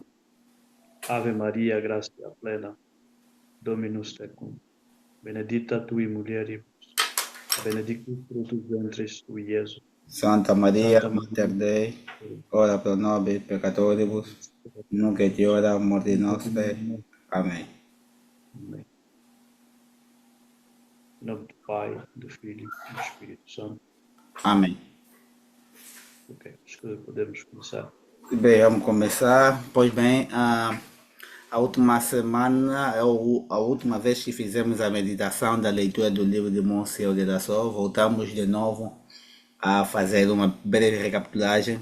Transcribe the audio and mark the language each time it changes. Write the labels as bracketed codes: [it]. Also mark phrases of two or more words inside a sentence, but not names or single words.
[la] Ave Maria, gratia plena, Dominus tecum, benedicta tui mulieribus, benedictus fructus ventris tui, Iesus. Santa Maria, Santa Mater Maria, Dei, ora pro nobis peccatoribus, nunc et hora mortis nostrae. [pt] Amém. Amém. Em nome do Pai, do Filho e do Espírito Santo. Amém. Ok, acho que podemos começar. Bem, vamos começar. Pois bem, a última semana, a última vez que fizemos a meditação da leitura do livro de Monsenhor de la Salle, voltamos de novo a fazer uma breve recapitulagem.